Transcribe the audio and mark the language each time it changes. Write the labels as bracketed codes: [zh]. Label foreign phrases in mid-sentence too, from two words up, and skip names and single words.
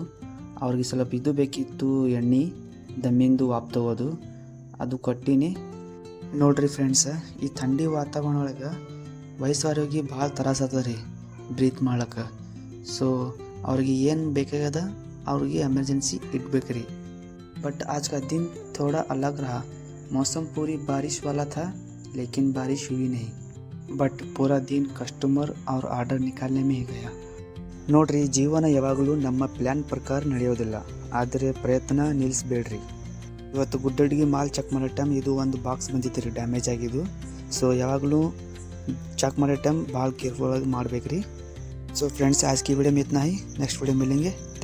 [kn] ಅವ್ರಿಗೆ ಸ್ವಲ್ಪ ಇದು ಬೇಕಿತ್ತು, ಎಣ್ಣೆ ದಮ್ಮಿಂದು ವಾಪ್ ತಗೋದು. ಅದು ಕೊಟ್ಟಿನಿ. ನೋಡ್ರಿ ಫ್ರೆಂಡ್ಸ್, ಈ ಥಂಡಿ ವಾತಾವರಣ ಒಳಗೆ ವಯಸ್ಸಾರೋಗಿ ಭಾಳ ತ್ರಾಸದ ರೀ ಬ್ರೀತ್ ಮಾಡ್ಲಿಕ್ಕೆ. ಸೊ ಅವ್ರಿಗೆ ಏನು ಬೇಕಾಗದ ಅವ್ರಿಗೆ ಎಮರ್ಜೆನ್ಸಿ इटಬೇಕು ರೀ. [hi] बट आज का दिन थोड़ा अलग रहा. मौसम पूरी बारिश वाला था, लेकिन बारिश हुई नहीं. बट पूरा दिन कस्टमर और ऑर्डर निकालने में ही गया. [kn] ನೋಡ್ರಿ, ಜೀವನ ಯಾವಾಗಲೂ ನಮ್ಮ ಪ್ಲ್ಯಾನ್ ಪ್ರಕಾರ ನಡೆಯೋದಿಲ್ಲ, ಆದರೆ ಪ್ರಯತ್ನ ನಿಲ್ಲಿಸಬೇಡ್ರಿ. ಇವತ್ತು ಗುಡ್ಡಡಿಗೆ ಮಾಲ್ ಚೆಕ್ ಮಾಡೋ ಟೈಮ್ ಇದು ಒಂದು ಬಾಕ್ಸ್ ಬಂದಿತ್ತು ರೀ, ಡ್ಯಾಮೇಜ್ ಆಗಿದ್ದು. ಸೊ ಯಾವಾಗಲೂ ಚೆಕ್ ಮಾಡೋ ಟೈಮ್ ಭಾಳ ಕೇರ್ಫುಲ್ ಆಗಿ ಮಾಡ್ಬೇಕ್ರಿ. [en] so friends, [hi] आज की वीडियो में इतना ही. [en] next video [hi] मिलेंगे.